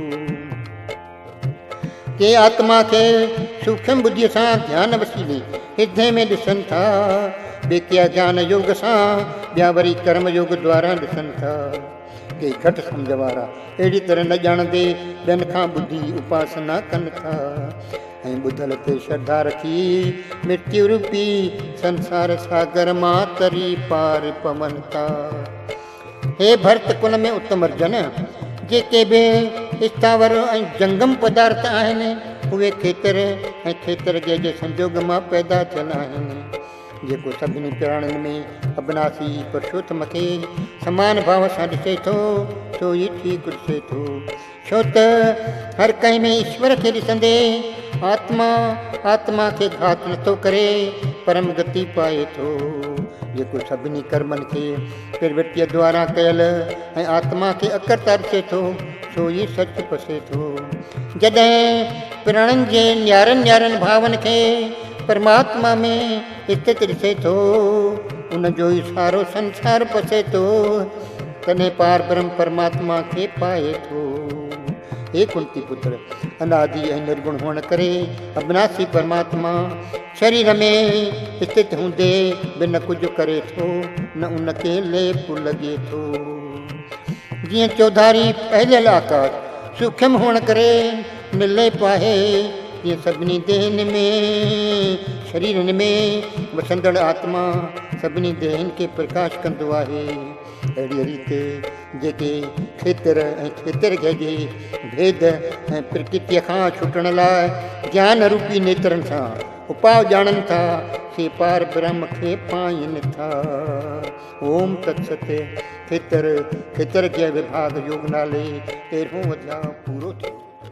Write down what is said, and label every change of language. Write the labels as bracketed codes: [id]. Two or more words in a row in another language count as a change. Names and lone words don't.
[sd] के आत्मा खे सूक्ष्म बुद्धीअ सां ध्यान वसीले हृदय में ॾिसनि था, ॿिए के ज्ञान योग सां ॿिया वरी कर्म योग द्वारा ॾिसनि था। के घटि सम्झ वारा अहिड़ी तरह न ॼाणंदे ॿियनि खां ॿुधी उपासना कनि था ऐं ॿुधल ते श्रद्धा रखी मृत्यु रूपी संसार सागर मां तरी पार पवनि था। हे भरत कुल में उत्तम अर्जन, जेके बि स्थावर ऐं जंगम पदार्थ आहिनि उहे खेतर ऐं खेतर जे संजोग मां पैदा थियल आहिनि। जेको सभिनी प्राणियुनि में अविनाशी पुरुषोत्तम खे समान भाव सां ॾिसे थो सो ई ठीकु ॾिसे थो। छो त हर कंहिं में ईश्वर खे ॾिसंदे आत्मा खे घात नथो करे परम गति पाए थो। जेको सभिनी कर्मनि खे प्रवृत्तीअ द्वारा कयल ऐं आत्मा खे अकर्ता ॾिसे थो सो ई सच पसे थो। जॾहिं प्राणियुनि जे न्यारनि भावनि खे परमात्मा में स्थित ॾिसे थो उन जो ई सारो संसार पसे थो, तॾहिं पार ब्रह्म परमात्मा खे पाए थो। हे कुंती पुत्र, अनादि ऐं निर्गुण हुअण करे अविनाशी परमात्मा शरीर में स्थित हूंदे बि न कुझु करे थो, न उन खे लेप लॻे थो। जीअं चौधारी फैलियल आकाश सूक्ष्म हुअण करे निर्लेप आहे, तीअं सभिनी देहनि में शरीरनि में वसंदड़ आत्मा सभिनी देहनि खे प्रकाश कंदो आहे। अहिड़ी रीति जेके खेतर ऐं खेतर खे जे भेद ऐं प्रकृतिअ खां छुटण लाइ ज्ञान रूपी नेत्रनि सां उपाउ ॼाणनि था से पार ब्रह्म खे पाइनि था। [sa] ओम तत्सत। [sd] खेतर जे विभाग योग नाले 13हों अध्याय पूरो थियो।